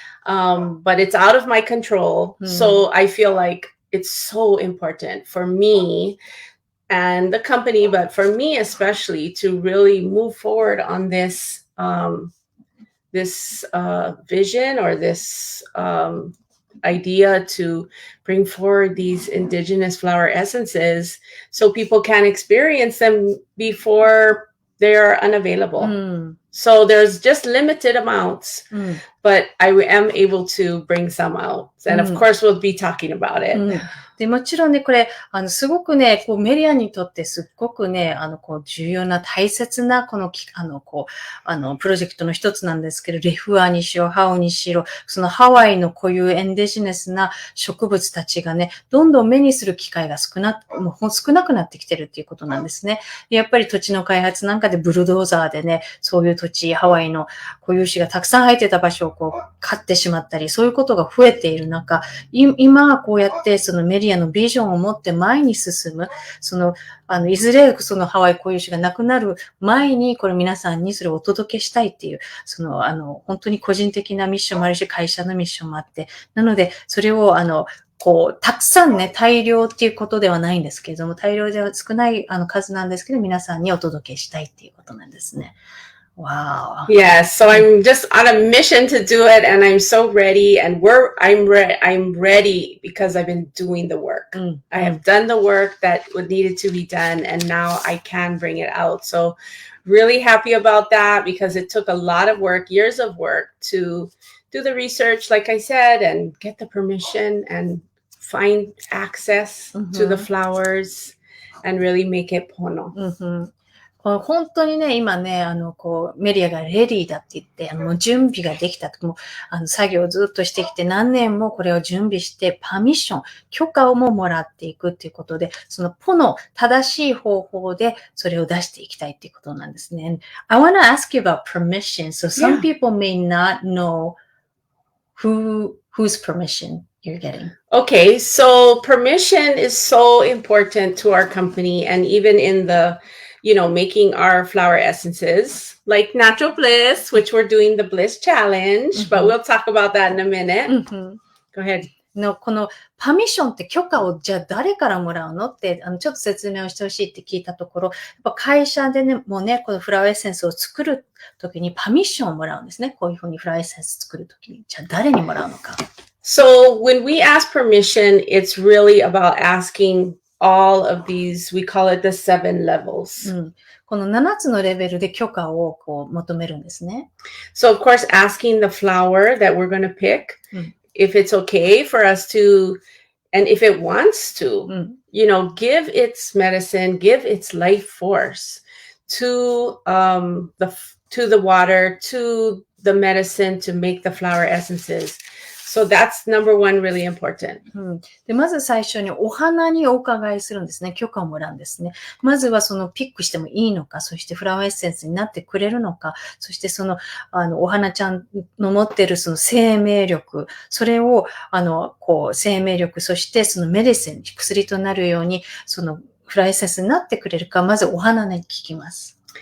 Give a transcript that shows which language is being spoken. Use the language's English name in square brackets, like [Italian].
[English] But it's out of my control. So I feel like it's so important for me and the company, but for me especially, to really move forward on this vision or this idea to bring forward these indigenous flower essences so people can experience them before they're unavailable. So there's just limited amounts, but I am able to bring some out. And of course, we'll be talking about it. [Japanese] で、もちろんね、これ、すごくね、こう、メリアにとってすっごくね、こう、重要な大切な、この、プロジェクトの一つなんですけど、レフアにしろ、ハオにしろ、そのハワイの固有エンデジネスな植物たちがね、どんどん目にする機会が少なくなってきてるっていうことなんですね。でやっぱり土地の開発なんかでブルドーザーでね、そういう土地、ハワイの固有種がたくさん生えてた場所をこう、買ってしまったり、そういうことが増えている中、今こうやってそのメディアのビジョンを持って前に進む、いずれそのハワイ固有種がなくなる前に、これ皆さんにそれをお届けしたいっていう、本当に個人的なミッションもあるし、会社のミッションもあって、なので、それをたくさんね、大量っていうことではないんですけれども、大量では少ない数なんですけど、皆さんにお届けしたいっていうことなんですね。 [English] Wow. Yeah, so I'm just on a mission to do it, and I'm so ready. And I'm ready because I've been doing the work. I have done the work that needed to be done, and now I can bring it out. So really happy about that because it took a lot of work, years of work to do the research, like I said, and get the permission and find access to the flowers and really make it pono. [Japanese] 本当にね、今ね、メリアがレディーだって言って、もう準備ができたと。もう、作業をずっとしてきて、何年もこれを準備して、パミッション、許可をももらっていくっていうことで、そのポの正しい方法で、それを出していきたいっていうことなんですね。 [English] I want to ask you about permission. So some people may not know whose permission you're getting. Okay, so permission is so important to our company, and even in the making our flower essences like Natural Bliss, which we're doing the Bliss Challenge, but we'll talk about that in a minute. Go ahead. [Japanese] このパミッションって許可をじゃあ誰からもらうのって、ちょっと説明をしてほしいって聞いたところ、やっぱ会社でね、もうね、このフラワーエッセンスを作るときにパミッションをもらうんですね。こういうふうにフラワーエッセンス作るときに。じゃあ誰にもらうのか。 [English] So when we ask permission, it's really about asking all of these, we call it the 7 levels. [Japanese] この7つのレベルで許可をこう求めるんですね。 [English] So of course, asking the flower that we're going to pick, if it's okay for us to, and if it wants to, give its medicine, give its life force to the water, to the medicine to make the flower essences. So that's number one, really important. [Japanese] でまず最初にお花にお伺いするんですね。許可をもらうんですね。まずはそのピックしてもいいのか、そしてフラワーエッセンスになってくれるのか、そしてお花ちゃんの持っているその生命力、それを生命力、そしてそのメディシン、薬となるように、そのフラワーエッセンスになってくれるか、まずお花に聞きます。